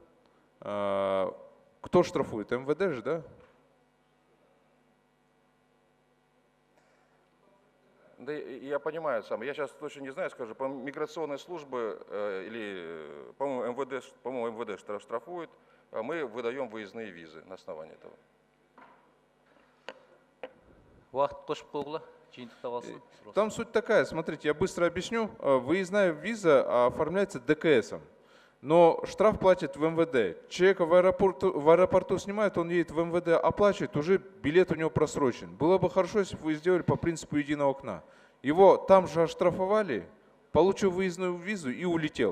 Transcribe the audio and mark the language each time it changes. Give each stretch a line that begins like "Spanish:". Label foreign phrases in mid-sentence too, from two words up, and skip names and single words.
Russian: Кто штрафует? МВД же, да? Да, я понимаю сам. Я сейчас точно не знаю, скажу, по миграционной службе или, по-моему, МВД штрафует, а мы выдаем выездные визы на основании этого.
Kazakh: Уақыт қосып қойғыла, жиынтықтап
Russian: Там суть такая, смотрите, я быстро объясню. Выездная виза оформляется ДКСом, но штраф платит в МВД. Человека в аэропорту снимают, он едет в МВД, оплачивает, уже билет у него просрочен. Было бы хорошо, если бы вы сделали по принципу единого окна. Его там же оштрафовали, получил выездную визу и улетел.